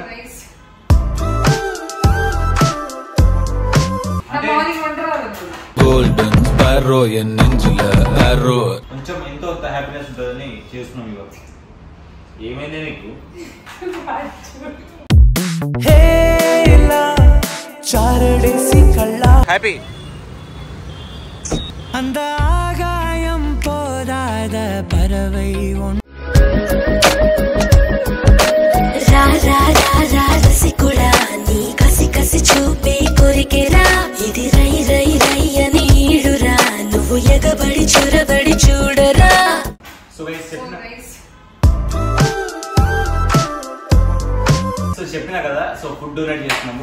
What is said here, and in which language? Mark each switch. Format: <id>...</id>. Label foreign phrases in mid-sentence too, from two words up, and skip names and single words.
<en>golden sparrow</en> <ta>என்னெஞ்சுல ஆரோ</ta> <te>కొంచెం ఎంతో హ్యాపీనెస్ ఉంటుందని చేస్తున్నాం ఇవాళ. ఏమైంది నీకు? హ్యాపీ</te> <ta>அந்த ஆகாயம் போதாத பறவை</ta> <te>రసికుడా నీ కసి కసి చూపే కొరికెరా ఇది రై రై రై అని ఈడురా నువ్వు ఎగబడి చూరబడి చూడరా. సో చెప్పినా కదా, సో ఫుడ్ డొనేట్ చేస్తున్నాము.</te>